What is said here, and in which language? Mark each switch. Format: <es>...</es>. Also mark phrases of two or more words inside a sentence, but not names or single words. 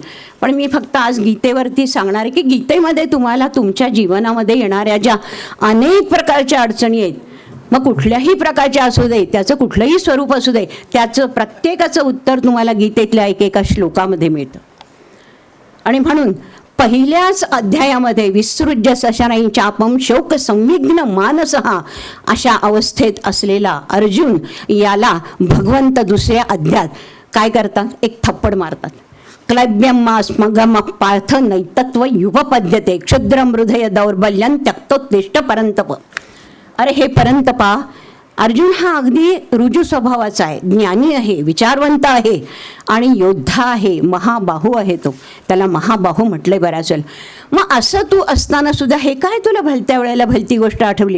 <mr>पण मी फक्त आज गीतेवरती सांगणार आहे की गीतेमध्ये तुम्हाला तुमच्या जीवनामध्ये येणाऱ्या ज्या अनेक प्रकारच्या अडचणी आहेत, मग कुठल्याही प्रकारचे असू दे, त्याचं कुठलंही स्वरूप असू दे, त्याचं प्रत्येकाचं उत्तर तुम्हाला गीतेतल्या एकेका श्लोकामध्ये मिळतं. आणि म्हणून पहिल्याच अध्यायामध्ये</mr> <sa>विसृज्य सशनई चापम शोक संविघ्न मानसहा</sa> <mr>अशा अवस्थेत असलेला अर्जुन याला भगवंत दुसऱ्या अध्यायात काय करतात, एक थप्पड मारतात.</mr> <sa>क्लैब्यमास्मगम पार्थ नैतत्व युपपद्यते क्षुद्रम हृदय दौर्बल्यं त्यक्तोत्तिष्ठ परंतप.</sa> <mr>अरे हे परंतपा, अर्जुन हा अगदी रुजू स्वभावाचा आहे, ज्ञानी आहे, विचारवंत आहे आणि योद्धा आहे, महाबाहू आहे. तो त्याला महाबाहू म्हटले बऱ्याच वेळेला. मग असं तू असताना सुद्धा हे काय तुला भलत्या वेळेला भलती गोष्ट आठवली.</mr>